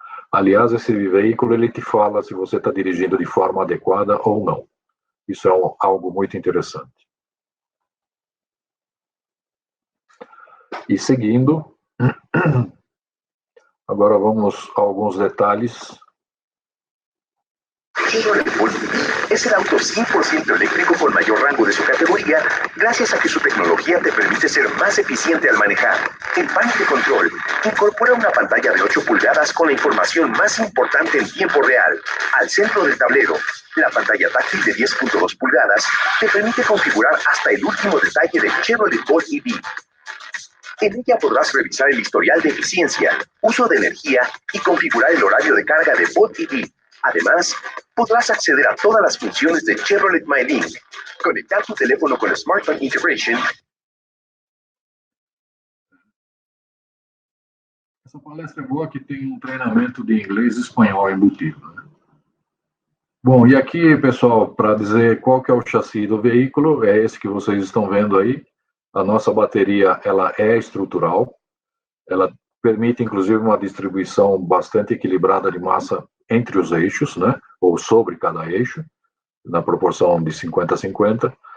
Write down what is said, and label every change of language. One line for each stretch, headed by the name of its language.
Portuguese: Aliás, esse veículo ele te fala se você está dirigindo de forma adequada ou não. Isso é algo muito interessante. E seguindo, agora vamos a alguns detalhes.
Spanish: Chevrolet Bolt es el auto 100% eléctrico con mayor rango de su categoría, gracias a que su tecnología te permite ser más eficiente al manejar. El panel de control incorpora una pantalla de 8 pulgadas con la información más importante en tiempo real. Al centro del tablero, la pantalla táctil de 10.2 pulgadas te permite configurar hasta el último detalle de Chevrolet Bolt EV. En ella podrás revisar el historial de eficiencia, uso de energía y configurar el horario de carga de Bolt EV. Además, podrás acceder a todas las funciones de Chevrolet MyLink, conectar tu teléfono con Smartphone Integration.
Portuguese: Essa palestra é boa que tem treinamento de inglês e espanhol embutido, né? Bom, e aqui, pessoal, para dizer qual que é o chassi do veículo, é esse que vocês estão vendo aí. A nossa bateria, ela é estrutural, ela permite, inclusive, uma distribuição bastante equilibrada de massa entre os eixos, né, ou sobre cada eixo, na proporção de 50-50.